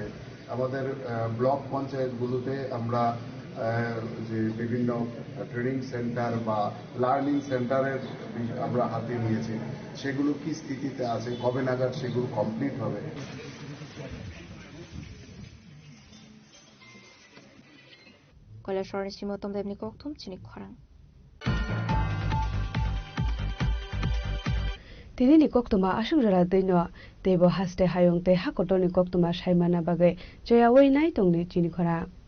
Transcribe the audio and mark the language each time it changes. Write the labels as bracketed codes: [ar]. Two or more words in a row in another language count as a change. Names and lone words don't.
[bn] আমাদের ব্লক পঞ্চায়েতগুলোতে আমরা যে বিভিন্ন [en] training center [bn] বা [en] learning center [bn] আমরা হাতে নিয়েছি, সেগুলো কি স্থিতিতে আছে, কবে নাগাদ সেগুলো কমপ্লিট হবে। [trp] কৈলাসহরের শ্রীমতম দেবনী kokthum chini khwarang Tinini koktuma asungjara deino tebo haste hayong te hakotoni koktuma saimana bagai joyawoi nai tongni chini khora.